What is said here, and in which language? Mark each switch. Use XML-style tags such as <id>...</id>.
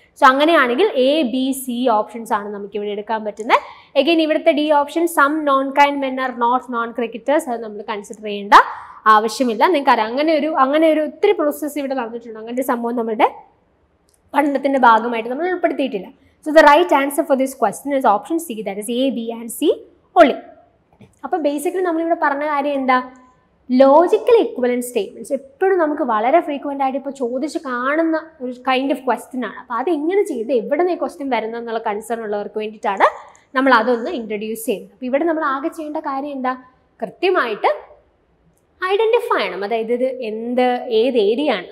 <ml>So അങ്ങനെയാണെങ്കിൽ A B C options ആണ് നമുക്ക് ഇവിടെ എടുക്കാൻ പറ്റുന്നത്. എഗെയിൻ ഇവിടുത്തെ D option</ml> <en>some non kind men are not non cricketers,</en> <ml>അത് നമ്മൾ കൺസിഡർ ചെയ്യേണ്ട ആവശ്യമില്ല. നിങ്ങൾക്കറിയാം അങ്ങനെ ഒരു ഒത്തിരി പ്രോസസ്സ് ഇവിടെ നടന്നിട്ടുണ്ട്. അങ്ങനെ ഒരു സംഭവം നമ്മുടെ പഠനത്തിൻ്റെ ഭാഗമായിട്ട് നമ്മൾ ഉൾപ്പെടുത്തിയിട്ടില്ല.</ml> <en>So the right answer for this question is option C, that is A, B and C only.</en> <ml>അപ്പോൾ ബേസിക്കലി നമ്മളിവിടെ പറഞ്ഞ കാര്യം എന്താ, ലോജിക്കൽ ഇക്വലൻറ്റ് സ്റ്റേറ്റ്മെൻറ്റ്സ് എപ്പോഴും നമുക്ക് വളരെ ഫ്രീക്വൻ്റ് ആയിട്ട് ഇപ്പോൾ ചോദിച്ച് കാണുന്ന ഒരു കൈൻഡ് ഓഫ് ക്വസ്റ്റ്യൻ ആണ്. അപ്പോൾ അത് എങ്ങനെ ചെയ്ത് എവിടെ നിന്ന് ഈ ക്വസ്റ്റ്യൻ വരുന്നത് എന്നുള്ള കൺസേൺ ഉള്ളവർക്ക് വേണ്ടിയിട്ടാണ് നമ്മൾ അതൊന്ന് ഇൻട്രൊഡ്യൂസ് ചെയ്യുന്നത്. അപ്പോൾ ഇവിടെ നമ്മൾ ആകെ ചെയ്യേണ്ട കാര്യം എന്താ, കൃത്യമായിട്ട് ഐഡൻറ്റിഫൈ ചെയ്യണം, അതായത് ഇത് ഏത് ഏരിയ ആണ്.</ml>